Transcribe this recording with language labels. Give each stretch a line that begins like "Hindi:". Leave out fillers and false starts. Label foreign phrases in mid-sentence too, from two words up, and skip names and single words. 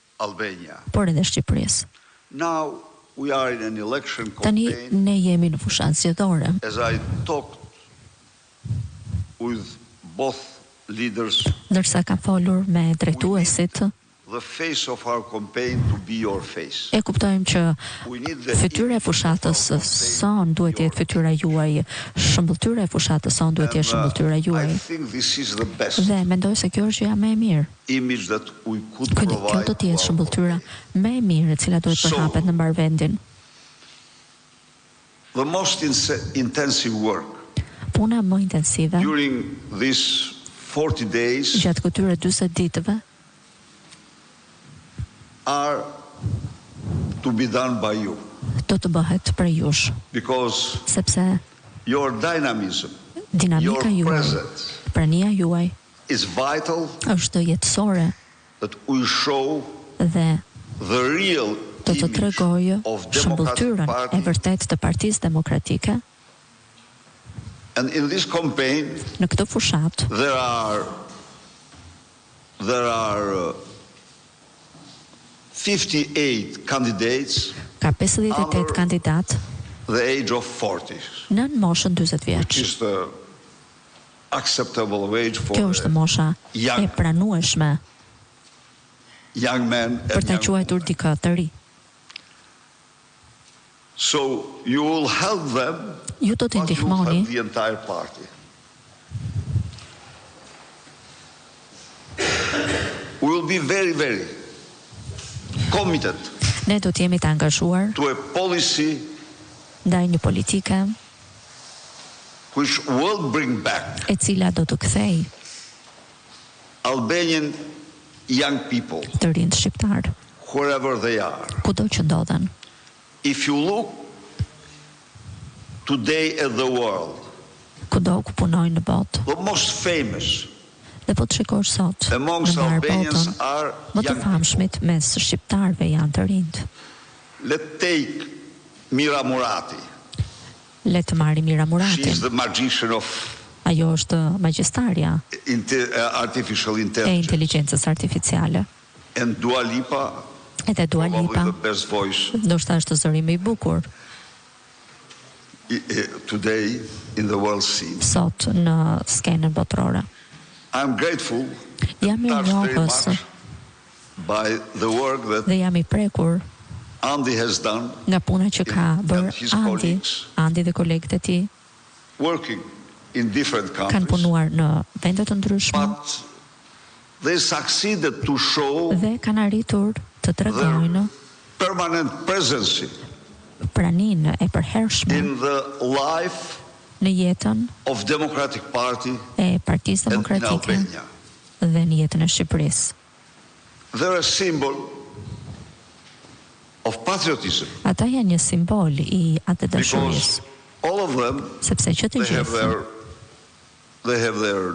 English: Albania.
Albanian: por edhe Shqipërisë.
English: Now we are in an election
Albanian: Tani
English: campaign.
Albanian: ne jemi në fushatë zgjedhore.
English: As I talked with both leaders,
Albanian: Ndërsa kam folur me drejtuesit,
English: the face of our campaign to be your face.
Albanian: e kuptojmë që
English: We need the
Albanian: fytyra e fushatës son duhet të jetë fytyra juaj, shëmbulltyra e fushatës son duhet të jetë shëmbulltyra juaj.
English: I think this is the best
Albanian: Dhe mendoj se kjo është gjëja më e mirë.
English: image that we could
Albanian: Kjo
English: provide.
Albanian: do të jetë shëmbulltyra më e mirë e cila duhet përhapet në mbar vendin.
English: The most intensive work
Albanian: Puna më intensive
English: during these 40 days
Albanian: gjatë këtyre 40 ditëve
English: are to be done by you,
Albanian: do të bëhet për jush,
English: because
Albanian: sepse
English: your dynamism,
Albanian: dinamika
English: your
Albanian: juaj,
English: presence
Albanian: prania juaj
English: is vital,
Albanian: është jetësore
English: that we show
Albanian: dhe
English: the real
Albanian: do të
English: image
Albanian: tregojë
English: of Democratic
Albanian: shëmbulltyrën e
English: Party.
Albanian: vërtet të Partisë Demokratike.
English: And in this campaign
Albanian: Në këtë fushat
English: there are 58 candidates
Albanian: ka 58 kandidat
English: the age of 40,
Albanian: në moshën 40
English: which
Albanian: vjeç.
English: is the acceptable age for
Albanian: Kjo është mosha e pranueshme
English: young men
Albanian: për
English: and
Albanian: ta
English: young
Albanian: quajtur
English: women.
Albanian: dikë të ri.
English: So you will help them,
Albanian: Ju do t'i
English: but you will
Albanian: ndihmoni,
English: help the entire party. We will be very, very committed
Albanian: ne do t'jemi të angazhuar
English: to a policy
Albanian: ndaj një politike
English: which will bring back
Albanian: e cila do të kthej
English: Albanian young people
Albanian: të rinj shqiptar
English: wherever they are.
Albanian: kudo që ndodhen.
English: If you look today at the world,
Albanian: Kudo ku punojnë në botë.
English: the most famous
Albanian: Dhe po të shikosh sot në
English: amongst
Albanian: mbar
English: Albanians
Albanian: botën,
English: are
Albanian: më të
English: young people.
Albanian: famshmit mes shqiptarëve janë të rinjt.
English: Let's take Mira Murati.
Albanian: Le të marrim Mira
English: She
Albanian: Muratin.
English: is the magician of
Albanian: Ajo është magjistarja
English: artificial
Albanian: e
English: intelligence.
Albanian: inteligjencës artificiale.
English: And Dua Lipa,
Albanian: Edhe Dua
English: probably
Albanian: Lipa,
English: the best voice
Albanian: ndoshta është zëri më i bukur
English: today in the world scene.
Albanian: sot në skenën botërore.
English: I'm grateful,
Albanian: Jam i
English: touched very
Albanian: njohës
English: much by the work that
Albanian: dhe jam i prekur
English: Andy has done
Albanian: nga puna që ka bërë
English: his
Albanian: Andi.
English: colleagues.
Albanian: Andi dhe kolegët e tij
English: working in different
Albanian: kanë
English: countries,
Albanian: punuar në vende të ndryshme
English: but they succeeded to show
Albanian: dhe kanë arritur të tregojnë
English: permanent presence
Albanian: praninë e përhershme
English: in the life
Albanian: në jetën
English: of Democratic Party
Albanian: e Partisë
English: and in
Albanian: Demokratike
English: Albania.
Albanian: dhe në jetën e Shqipërisë.
English: They're a symbol of patriotism
Albanian: Ata janë një simbol i atë dashurisë,
English: because all of them
Albanian: sepse që të
English: they have
Albanian: gjithë
English: their